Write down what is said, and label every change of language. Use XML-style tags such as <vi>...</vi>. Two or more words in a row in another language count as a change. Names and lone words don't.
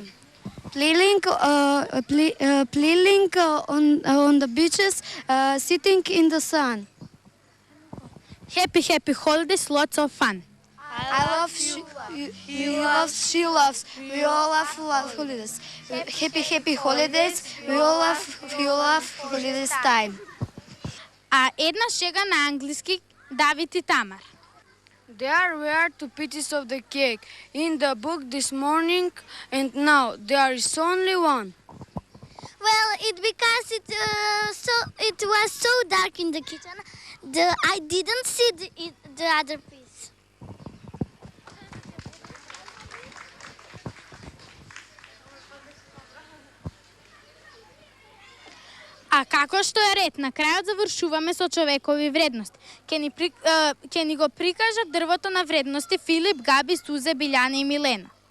<en>Playing on the beaches, sitting in the sun. Happy holidays, lots of fun. I love, he loves, she loves. We all love holidays. Happy holidays. We all love holidays time.</en> <mk>А една шега на англиски Давид и Тамар.</mk> <en>There were 2 pieces of the cake in the book this morning, and now there is only one. Well, because it was so dark in the kitchen, I didn't see the other piece.</en> <mk>А како што е ред, на крајот завршуваме со човекови вредности. Ќе ни го прикажат дрвото на вредности Филип, Габи, Сузе, Билјана и Милена.</mk>